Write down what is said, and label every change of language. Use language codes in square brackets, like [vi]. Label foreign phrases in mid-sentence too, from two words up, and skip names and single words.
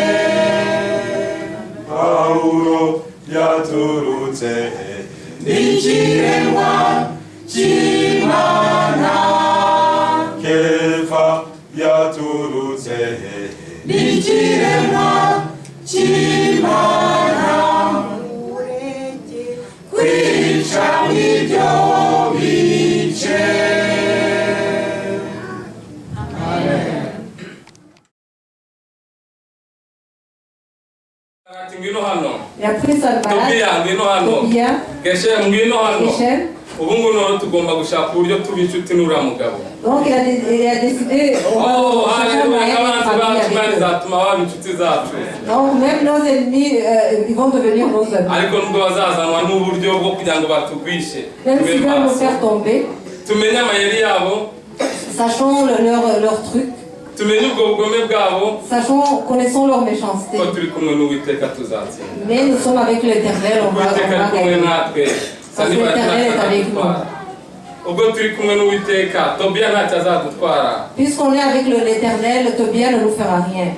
[rw] Pawulo yaturutse n'ikiremwa cy'Imana. Eva yaturutse n'ikiremwa cy'Imana. Mureke kwicamo ibyo bice. [fr] Il a pris sa balade. Tobia. [rw] ubu ngubu tugomba gushaka uburyo tuba inshuti n'uriya mugabo. [fr] Donc il a décidé [rw] zatuma baba inshuti zacu. [fr] Donc même nos ennemis ils vont devenir nos amis. [rw] Ariko nubwo bazazanwa n'uburyo bwo kugira ngo batugwishe. [fr] Même s'ils veulent nous faire tomber. [rw] Tumenye amayeri yabo. [fr] Sachons leur truc. Sachons, connaissons leur méchanceté. Mais nous sommes avec l'Éternel, on va gagner. Parce que l'Éternel est avec nous. Puisqu'on est avec l'Éternel, Tobia ne nous fera rien.